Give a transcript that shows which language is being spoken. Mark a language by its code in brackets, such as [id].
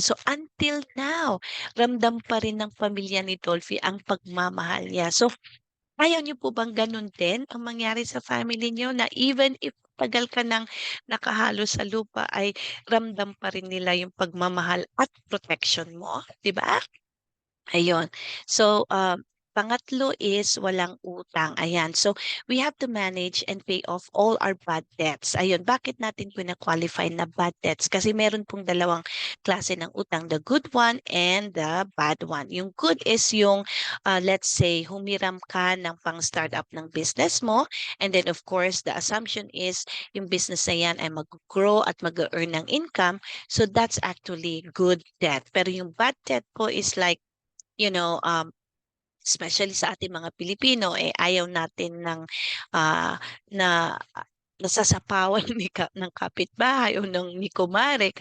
[tl] So until now, ramdam pa rin ng pamilya ni Dolphy ang pagmamahal niya. So ayaw niyo po bang ganun din ang mangyari sa family niyo na [en] even if [tl] tagal ka ng nakahalo sa lupa ay ramdam pa rin nila yung pagmamahal at protection mo, 'di ba? Ayun. So, pangatlo is walang utang. Ayan. [en] So, we have to manage and pay off all our bad debts. [tl] Ayun. Bakit natin qualify na bad debts? Kasi meron pong dalawang klase ng utang, [en] the good one and the bad one. [tl] Yung good is yung, [en] let's say, [tl] humiram ka ng pang-startup ng business mo. [en] And then, of course, the assumption is [tl] yung business na yan ay mag-grow at mag-earn ng income. [en] So, that's actually good debt. [tl] Pero yung bad debt po is like, especially sa ating mga Pilipino, ayaw natin ng ah, na nasasapawan ng kapitbahay o ni kumare.